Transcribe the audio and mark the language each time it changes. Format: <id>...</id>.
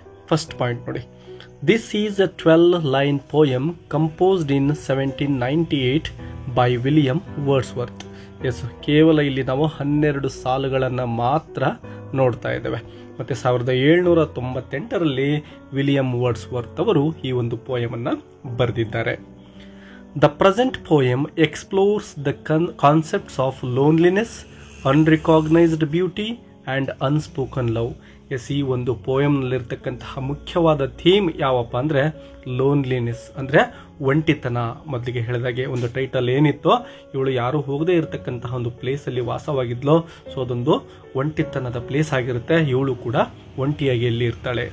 <en>First point ನೋಡಿ, this is a 12-line poem composed in 1798 by William Wordsworth.</en> <kn>ಕೇವಲ ಇಲ್ಲಿ ನಾವು 12 ಸಾಲುಗಳನ್ನು ಮಾತ್ರ ನೋಡ್ತಾ ಇದ್ದೇವೆ. ಮತ್ತು 1798ರಲ್ಲಿ ವಿಲಿಯಂ ವರ್ಡ್ಸ್ವರ್ತ್ ಅವರು ಈ ಒಂದು ಪೋಯಮನ್ನು ಬರೆದಿದ್ದಾರೆ.</kn> <en>The present poem explores the concepts of loneliness, unrecognized beauty and unspoken love.</en> <kn>ಈ ಒಂದು ಪೋಯಮ್ನಲ್ಲಿರ್ತಕ್ಕಂತಹ ಮುಖ್ಯವಾದ ಥೀಮ್ ಯಾವಪ್ಪ ಅಂದರೆ ಲೋನ್ಲಿನೆಸ್, ಅಂದರೆ ಒಂಟಿತನ. ಮೊದಲಿಗೆ ಹೇಳಿದಾಗೆ ಒಂದು ಟೈಟಲ್ ಏನಿತ್ತೋ, ಇವಳು ಯಾರು ಹೋಗದೇ ಇರತಕ್ಕಂತಹ ಒಂದು ಪ್ಲೇಸಲ್ಲಿ ವಾಸವಾಗಿದ್ಲೋ. ಸೊ ಅದೊಂದು ಒಂಟಿತನದ ಪ್ಲೇಸ್ ಆಗಿರುತ್ತೆ. ಇವಳು ಕೂಡ ಒಂಟಿಯಾಗಿ ಎಲ್ಲಿ ಇರ್ತಾಳೆ.</kn>